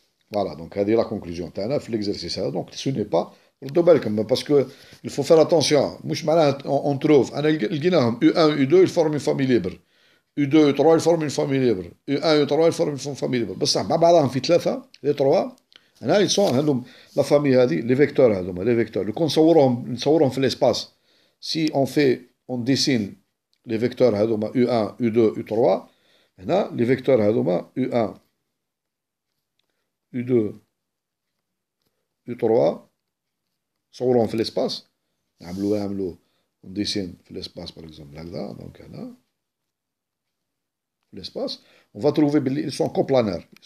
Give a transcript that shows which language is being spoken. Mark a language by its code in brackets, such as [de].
[fr] Voilà, donc c'est la conclusion. Tu as l'exercice. Donc ce n'est pas, parce qu'il faut faire attention. On trouve, U1, U2, ils forment une famille libre. U2, U3, ils forment une famille libre. U1, U3, ils forment une famille libre. [ar] بصح مع بعضهم في ثلاثة [fr] les trois [ar] هنا [fr] ils sont [ar] هذوم [fr] la famille [ar] هذه [fr] les vecteurs [ar] هذوما les vecteurs اللي كون نصورهم في [fr] l'espace. Si on dessine les vecteurs هذوما U1 U2 U3 هنا les vecteurs هذوما U1 U2 U3 [ar] نصورهم في [fr] l'espace نعملوا on dessine في l'espace par exemple هكذا donc هنا l'espace, on va trouver ils sont coplanaires.